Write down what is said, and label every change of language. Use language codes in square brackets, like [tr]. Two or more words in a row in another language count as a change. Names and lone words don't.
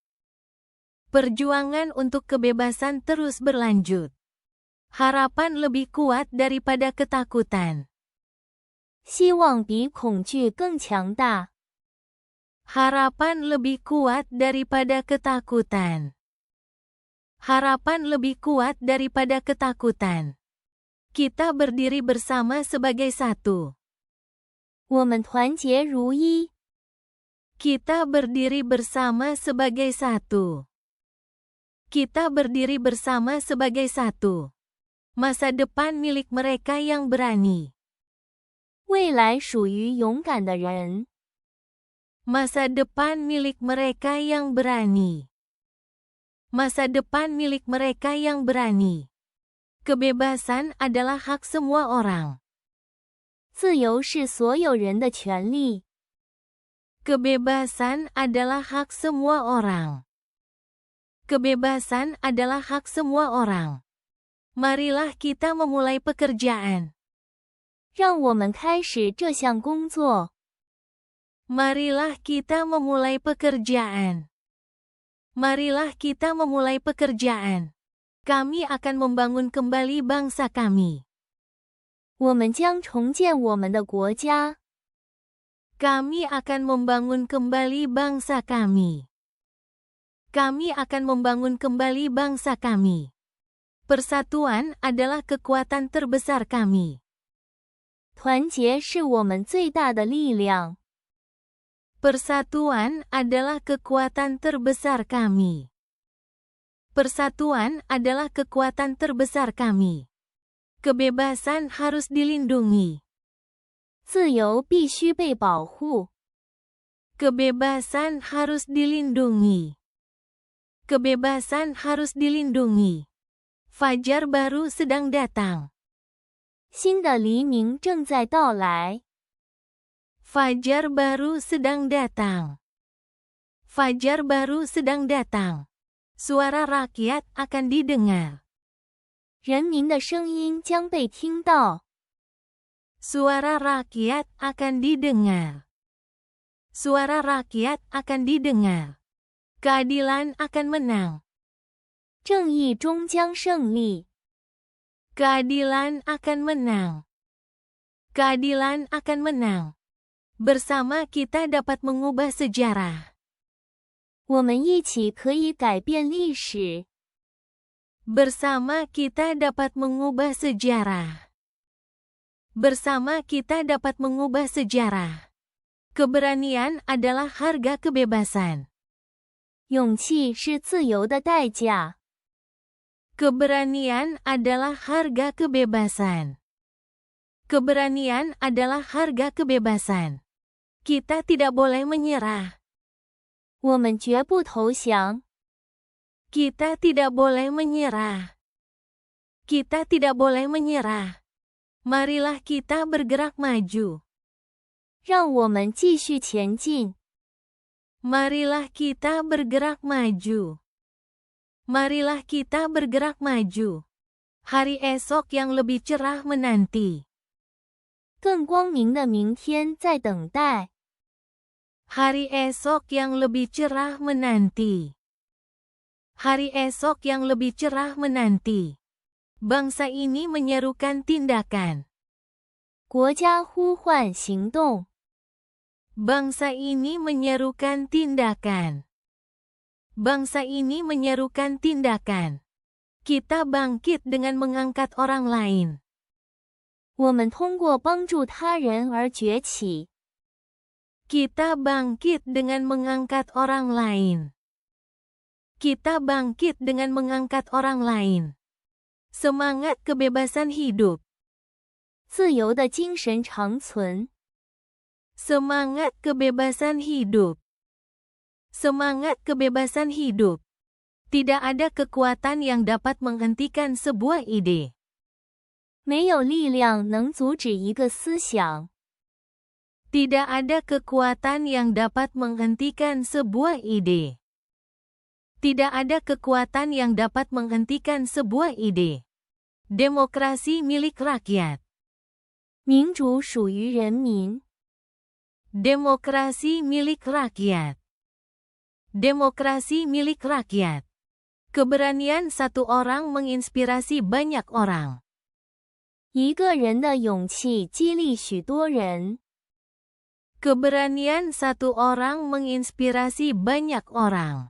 [id] Perjuangan untuk kebebasan terus berlanjut. Harapan lebih kuat daripada ketakutan. [zh] 希望比恐惧更强大。 [id] Harapan lebih kuat daripada ketakutan. Harapan lebih kuat daripada ketakutan. Kita berdiri bersama sebagai satu. [zh] 我们团结如一。 [id] Kita berdiri bersama sebagai satu. Kita berdiri bersama sebagai satu. Masa depan milik mereka yang berani. [zh] 未来属于勇敢的人。 [id] Masa depan milik mereka yang berani. Masa depan milik mereka yang berani. Kebebasan adalah hak semua orang. [zh] 自由是所有人的权利。 [id] Kebebasan adalah hak semua orang. Kebebasan adalah hak semua orang. Marilah kita memulai pekerjaan. [zh] 让我们开始这项工作。 [id] Marilah kita memulai pekerjaan. Marilah kita memulai pekerjaan. Kami akan membangun kembali bangsa kami. [zh] 我们将重建我们的国家。 [id] Kami akan membangun kembali bangsa kami. Kami akan membangun kembali bangsa kami. Persatuan adalah kekuatan terbesar kami. [zh] 团结是我们最大的力量。 [id] Persatuan adalah kekuatan terbesar kami. Persatuan adalah kekuatan terbesar kami. Kebebasan harus dilindungi. [zh] 自由必须被保护。 [id] Kebebasan harus dilindungi. Kebebasan harus dilindungi. Fajar baru sedang datang. [zh] 新的黎明正在到来。 [id] Fajar baru sedang datang. Fajar baru sedang datang. Suara rakyat akan didengar. [zh] 人民的声音将被听到。 [id] Suara rakyat akan didengar. Suara rakyat akan didengar. Keadilan akan menang. [zh] 正义终将胜利。 [id] Keadilan akan menang. Keadilan akan menang. Bersama kita dapat mengubah sejarah. [zh] 我们一起可以改变历史。 [id] Bersama kita dapat mengubah sejarah. Bersama kita dapat mengubah sejarah. Keberanian adalah harga kebebasan. [zh] 勇气是自由的代价。 [id] Keberanian adalah harga kebebasan. Keberanian adalah harga kebebasan. Kita tidak boleh menyerah. [zh] 我们绝不投降。 [id] Kita tidak boleh menyerah. Kita tidak boleh menyerah. Marilah kita bergerak maju. [zh] 让我们继续前进。 [id] Marilah kita bergerak maju. Marilah kita bergerak maju. Hari esok yang lebih cerah menanti. [zh] 更光明的明天在等待。 [id] Hari esok yang lebih cerah menanti. Hari esok yang lebih cerah menanti. Bangsa ini menyerukan tindakan. [zh] 国家呼唤行动。 [id] Bangsa ini menyerukan tindakan. Bangsa ini menyerukan tindakan. Kita bangkit dengan mengangkat orang lain. [zh] 我们通过帮助他人而崛起。 [id] Kita bangkit dengan mengangkat orang lain. Kita bangkit dengan mengangkat orang lain. Semangat kebebasan hidup. [zh] 自由的精神长存。 [id] Semangat kebebasan hidup. Semangat kebebasan hidup. Tidak ada kekuatan yang dapat menghentikan sebuah ide. [zh] 没有力量能阻止一个思想。 [id] Tidak ada kekuatan yang dapat menghentikan sebuah ide. Tidak ada kekuatan yang dapat menghentikan sebuah ide. Demokrasi milik rakyat. [zh] 民主属于人民。 [id] Demokrasi milik rakyat. Demokrasi milik rakyat. Keberanian satu orang menginspirasi banyak orang. [zh] 一个人的勇气激励许多人。 [id] Keberanian satu orang menginspirasi banyak orang.